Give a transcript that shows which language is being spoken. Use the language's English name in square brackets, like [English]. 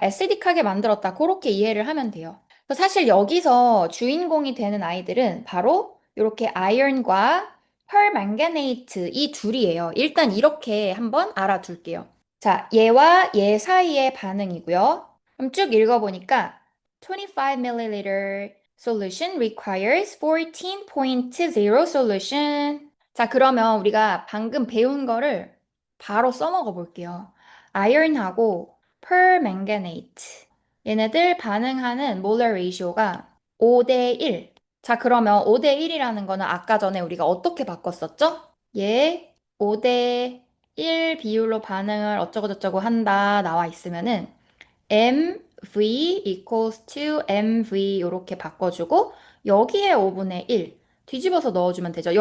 [Korean] acidic하게 만들었다. 그렇게 이해를 하면 돼요. 그래서 사실 여기서 주인공이 되는 아이들은 바로 이렇게 iron과 permanganate 이 둘이에요. 일단 이렇게 한번 알아둘게요. 자, 얘와 얘 사이의 반응이고요. 그럼 쭉 읽어보니까 [English] 25ml solution requires 14.0 solution. [Korean] 자, 그러면 우리가 방금 배운 거를 바로 써먹어 볼게요. iron하고 permanganate. 얘네들 반응하는 molar ratio가 5대 1. 자, 그러면 5대 1이라는 거는 아까 전에 우리가 어떻게 바꿨었죠? 얘 5대 1 비율로 반응을 어쩌고저쩌고 한다 나와 있으면은 MV equals to MV 이렇게 바꿔주고 여기에 5분의 1 뒤집어서 넣어주면 되죠.